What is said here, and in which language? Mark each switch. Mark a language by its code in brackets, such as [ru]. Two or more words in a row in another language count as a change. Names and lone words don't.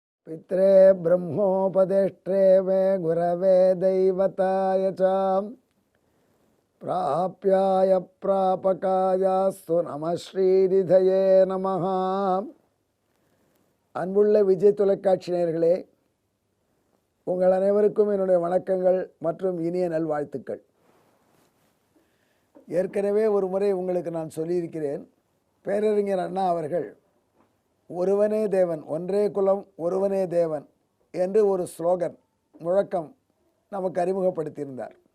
[sa] पित्रे ब्रह्मोपदेष्ट्रे मे गुरवे दैवताय च प्राप्याय प्रापकायास्तु नमः श्रीनिधये नमः. [ta] அன்புள்ள விஜய் தொலைக்காட்சி நேயர்களே, உங்கள் அனைவருக்கும் என்னுடைய வணக்கங்கள் மற்றும் இனிய நல்வாழ்த்துக்கள். ஏற்கனவே ஒரு முறை உங்களுக்கு நான் சொல்லியிருக்கிறேன், பேரறிஞர் அண்ணா அவர்கள் ஒருவனே தேவன், ஒன்றே குலம் ஒருவனே தேவன் என்று ஒரு ஸ்லோகன் முழக்கம் நமக்கு அறிமுகப்படுத்தியிருந்தார்.